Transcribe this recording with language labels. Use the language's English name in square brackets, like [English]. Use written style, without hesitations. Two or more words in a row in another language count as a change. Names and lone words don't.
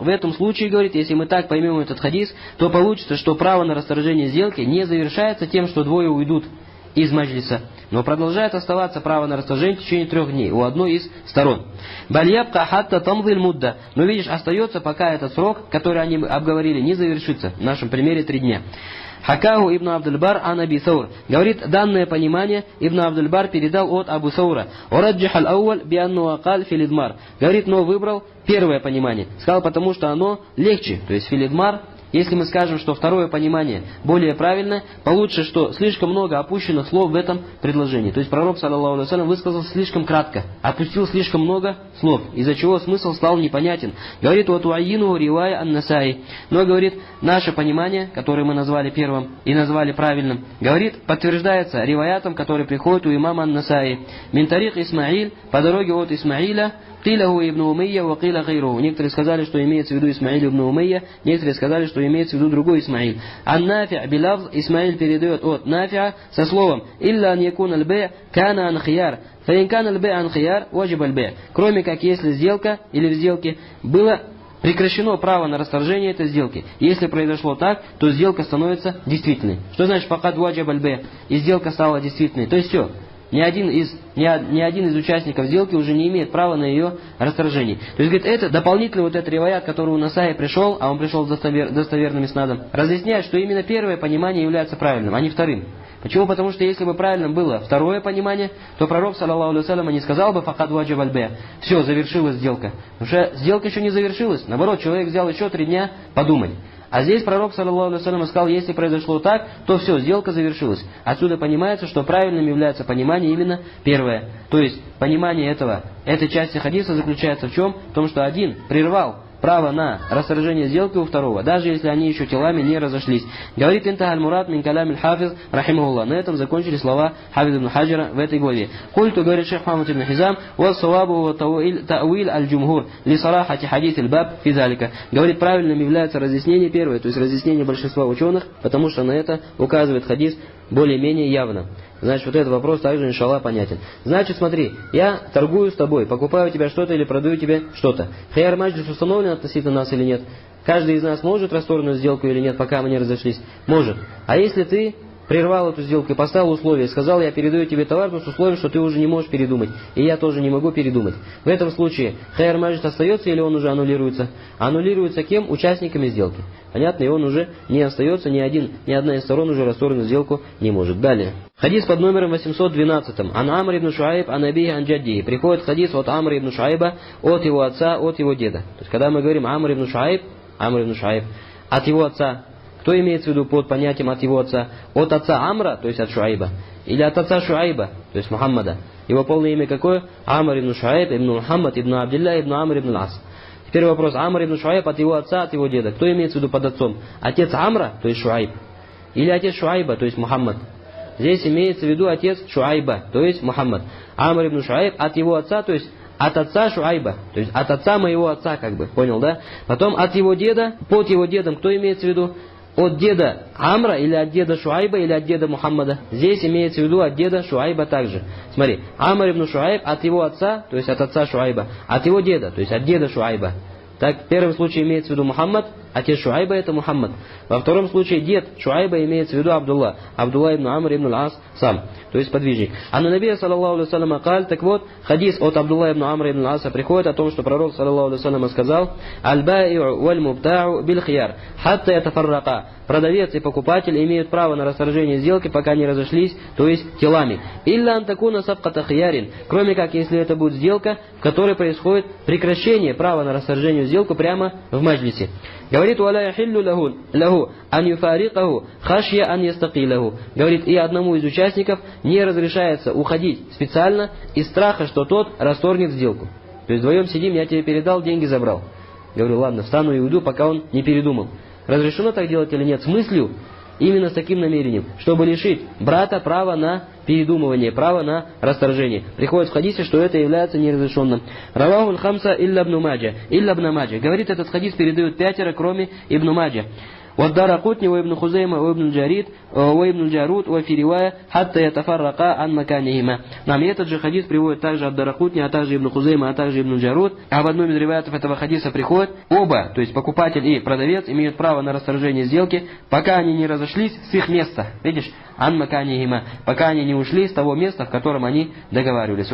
[Russian] В этом случае, говорит, если мы так поймем этот хадис, то получится, что право на расторжение сделки не завершается тем, что двое уйдут из маджлиса, но продолжает оставаться право на расторжение в течение 3 дней у одной из сторон. [Arabic] «البيع باق حتى تمضي المدة». [Russian] Но видишь, остается, пока этот срок, который они обговорили, не завершится. В нашем примере 3 дня. [Arabic] حكاه ابن عبد البر عن أبي ثور. [Russian] Говорит, данное понимание Ибн Абдуль-Бар передал от Абу Саура. [Arabic] ورجح الأول بأنه أقل في الإضمار. [Russian] Говорит, но выбрал первое понимание. Сказал, потому что оно легче. То есть филидмар. Если мы скажем, что второе понимание более правильное, получится, что слишком много опущенных слов в этом предложении. То есть пророк, [Arabic] صلى الله عليه وسلم, [Russian] высказал слишком кратко, опустил слишком много слов, из-за чего смысл стал непонятен. Говорит, вот [Arabic] ويعينه رواية النسائي. [Russian] Но, говорит, наше понимание, которое мы назвали первым и назвали правильным, говорит, подтверждается риваятом, который приходит у имама ан-Насаи. [Arabic] من طريق إسماعيل, [Russian] по дороге от Исмаиля, [Arabic] قيل هو ابن أمية وقيل غيره. [Russian] Некоторые сказали, что имеется в виду Исмаиль ибн Умейя, некоторые сказали, что имеется в виду другой Исмаиль. [Arabic] عن نافع بلفظ, [Russian] Исмаиль передает от Нафи'a со словом [Arabic] «إلا أن يكون البيع كان عن خيار». فإن كان البيع عن خيار وجب البيع'. [Russian] Кроме как если сделка или в сделке было прекращено право на расторжение этой сделки. Если произошло так, то сделка становится действительной. Что значит [Arabic] «فقد وجب البيع'» [Russian] и сделка стала действительной? То есть все. Ни один из участников сделки уже не имеет права на ее расторжение. То есть, говорит, это дополнительный вот этот риваят, который у Насаи пришел, а он пришел с достоверным иснадом, разъясняет, что именно первое понимание является правильным, а не вторым. Почему? Потому что если бы правильным было второе понимание, то пророк, [Arabic] صلى الله عليه وسلم, [Russian] не сказал бы [Arabic] «فقد وجب البيع'». [Russian] Все, завершилась сделка. Потому что сделка еще не завершилась. Наоборот, человек взял еще 3 дня подумать. А здесь пророк, [Arabic] صلى الله عليه وسلم, [Russian] сказал, если произошло так, то все, сделка завершилась. Отсюда понимается, что правильным является понимание именно первое. То есть, понимание этой части хадиса заключается в чем? В том, что один прервал право на расторжение сделки у второго, даже если они еще телами не разошлись. [Arabic] Говорит انتهى المراد من كلام الحافظ رحمه الله. [Russian] На этом закончили слова Хафиз ибн Хаджара в этой главе. [Arabic] Культу, [Russian] говорит шейх [Arabic] Мухаммад ибн Хизам, والصواب وتأويل الجمهور لصراحة حديث الباب في ذلك. [Russian] Говорит, правильным является разъяснение первое, то есть разъяснение большинства ученых, потому что на это указывает хадис более-менее явно. Значит, вот этот вопрос также, иншаллах, понятен. Значит, смотри, я торгую с тобой, покупаю у тебя что-то или продаю тебе что-то. [Arabic] خيار المجلس [Russian] установлен относительно нас или нет? Каждый из нас может расторгнуть сделку или нет, пока мы не разошлись? Может. А если ты прервал эту сделку и поставил условие, сказал, я передаю тебе товар, но с условием, что ты уже не можешь передумать, и я тоже не могу передумать. В этом случае [Arabic] خيار المجلس [Russian] остается или он уже аннулируется? Аннулируется кем? Участниками сделки. Понятно? И он уже не остается, ни одна из сторон уже расторгнуть сделку не может. Далее. Хадис под номером 812. [Arabic] عن عمرو بن شعيب عن أبيه عن جده. [Russian] Приходит хадис от Амра ибн Шуайба, от его отца, от его деда. То есть, когда мы говорим Амр ибн Шуайб, от его отца, кто имеется в виду под понятием от его отца? От отца Амра, то есть от Шуайба, или от отца Шуайба, то есть Мухаммада. Его полное имя какое? Амр ибн Шуайб, ибн Мухаммад, ибн Абдилля, ибн Амр ибн Ас. Теперь вопрос. Амр ибн Шуайб от его отца, от его деда. Кто имеется в виду под отцом? Отец Амра, то есть Шуайб, или отец Шуайба, то есть Мухаммад? Здесь имеется в виду отец Шуайба, то есть Мухаммад. Амр ибн Шуайб от его отца, то есть от отца Шуайба, то есть от отца моего отца, как бы, понял, да? Потом от его деда, под его дедом, кто имеется в виду? От деда Амра или от деда Шуайба или от деда Мухаммада? Здесь имеется в виду от деда Шуайба также. Смотри, Амр ибн Шуайб от его отца, то есть от отца Шуайба, от его деда, то есть от деда Шуайба. Так, в первом случае имеется в виду Мухаммад, отец Шуайба это Мухаммад. Во втором случае дед Шуайба имеется в виду Абдулла ибн Амр ибн Ас сам, то есть подвижник. [Arabic] عن النبي صلى الله عليه وسلم قال, [Russian] так вот, хадис от Абдулла ибн Амр ибн Аса приходит о том, что пророк [Arabic] صلى الله عليه وسلم [Russian] сказал: [Arabic] «البائع والمبتاع بالخيار حتى يتفرقا». [Russian] Продавец и покупатель имеют право на расторжение сделки, пока не разошлись, то есть телами. [Arabic] «إلا أن تكون صفقة خيار», [Russian] кроме как, если это будет сделка, в которой происходит прекращение права на расторжение сделку прямо в маджлисе. Говорит, [Arabic] «ولا يحل له أن يفارقه خشية أن يستقيله». [Russian] Говорит, и одному из участников не разрешается уходить специально из страха, что тот расторгнет сделку. То есть вдвоем сидим, я тебе передал, деньги забрал. Говорю, ладно, встану и уйду, пока он не передумал. Разрешено так делать или нет? С мыслью, именно с таким намерением, чтобы лишить брата права на передумывание, право на расторжение. Приходит в хадисе, что это является неразрешенным. [Arabic] رواه الخمسة إلا ابن ماجه. [Russian] Говорит, этот хадис передают 5, кроме Ибн Маджа. [Arabic] والدارقطني وابن خزيمة وابن الجارود وفي رواية حتى يتفرقا عن مكانهما. [Russian] Нам этот же хадис приводит также ад-Даракутни, а также Ибн Хузейма, а также Ибн Джарут. А в одном из риваятов этого хадиса приходит: оба, то есть покупатель и продавец, имеют право на расторжение сделки, пока они не разошлись с их места. Видишь? [Arabic] عن مكانهما, [Russian] пока они не ушли с того места, в котором они договаривались.